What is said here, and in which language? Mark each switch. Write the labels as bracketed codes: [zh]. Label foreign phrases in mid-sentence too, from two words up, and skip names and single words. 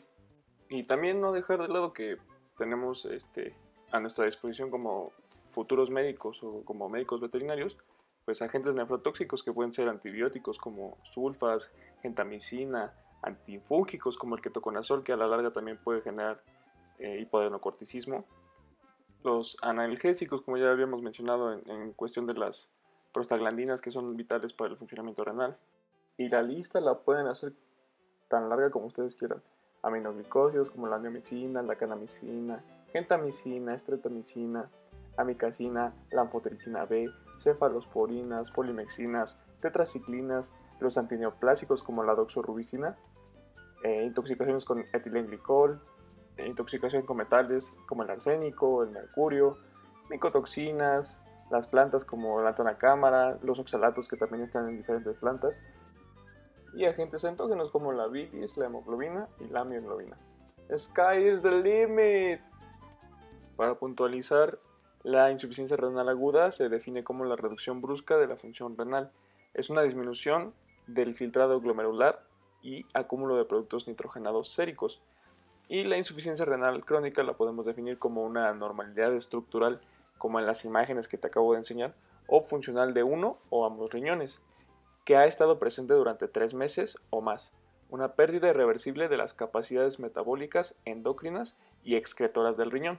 [es] Y también no dejar de lado que tenemos a nuestra disposición como futuros médicos o como médicos veterinarios, pues agentes nefrotóxicos que pueden ser antibióticos como sulfas, gentamicina, antifúngicos como el ketoconazol, que a la larga también puede generar hipoadenocorticismo. Los analgésicos, como ya habíamos mencionado en cuestión de las prostaglandinas, que son vitales para el funcionamiento renal. Y la lista la pueden hacer tan larga como ustedes quieran. Aminoglicósidos como la neomicina, la canamicina, gentamicina, estretamicina, amicacina, la anfotericina B, cefalosporinas, polimexinas, tetraciclinas, los antineoplásicos como la doxorubicina, intoxicaciones con etilenglicol, intoxicación con metales como el arsénico, el mercurio, micotoxinas, las plantas como la antanacámara, los oxalatos que también están en diferentes plantas, y agentes entógenos como la bilis, la hemoglobina y la mioglobina. [en] Sky is the limit. [es] Para puntualizar, la insuficiencia renal aguda se define como la reducción brusca de la función renal. Es una disminución del filtrado glomerular y acúmulo de productos nitrogenados séricos. Y la insuficiencia renal crónica la podemos definir como una anormalidad estructural, como en las imágenes que te acabo de enseñar, o funcional de uno o ambos riñones, que ha estado presente durante 3 meses o más, una pérdida irreversible de las capacidades metabólicas, endocrinas y excretoras del riñón.